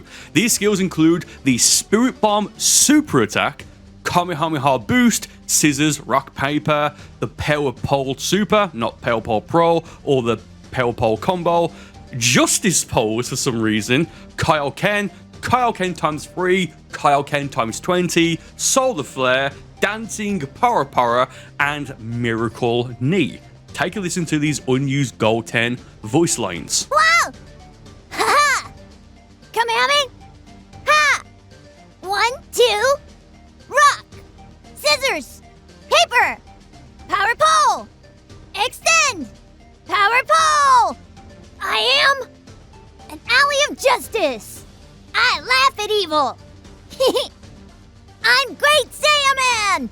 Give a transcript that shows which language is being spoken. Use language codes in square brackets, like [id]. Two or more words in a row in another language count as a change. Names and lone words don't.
[en] These skills include the Spirit Bomb Super Attack, Kamehameha Boost, Scissors, Rock, Paper, the Power Pole Super, not Power Pole Pro, or the Power Pole Combo, Justice Pose for some reason, Kaioken, Kaioken times 3, Kaioken times 20, Solar Flare, Dancing Para, and Miracle Knee. Take a listen to these unused Goten voice lines. Wow! Ha-ha! Kamehame! Ha! 1, 2, rock! Scissors! Paper! Power pole! Extend! Power pole! I am an ally of justice! I laugh at evil! I'm Great Saiyan!